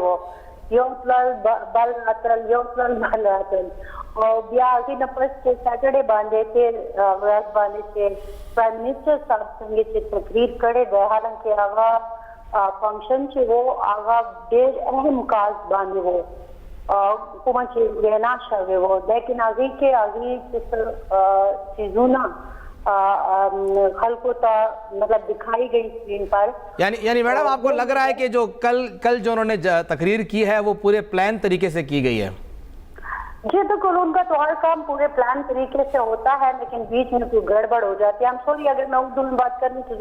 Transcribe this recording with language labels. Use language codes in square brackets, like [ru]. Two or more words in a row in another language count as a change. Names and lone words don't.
[ps] وو، یو تلل بل راتلل یو تلل بل راتلل، او بیا هغې نه پس چې سیټرډې باندې تېر ورځ باندې چې [en] prime minister [ps] صاحب څنګه چې تقریر کړی دی، حالانکې هغه فنکشن چې و هغه ډېر اهم کاز باندې و کومه چې وینا شوې وه، لیکن هغې کې هغې چیزونه خلقوں تا مطلب [ur] دکھائی گئی اسکرین پر. یعنی میڈم آپ کو لگ رہا ہے کہ جو کل جو انہوں نے تقریر کی ہے وہ پورے پلان طریقے سے کی گئی ہے؟ جی بالکل، ان کا تو ہر کام پورے پلان طریقے سے ہوتا ہے، لیکن بیچ میں کوئی گڑبڑ ہو جاتی ہے. سوری اگر میں اردو میں بات کروں تو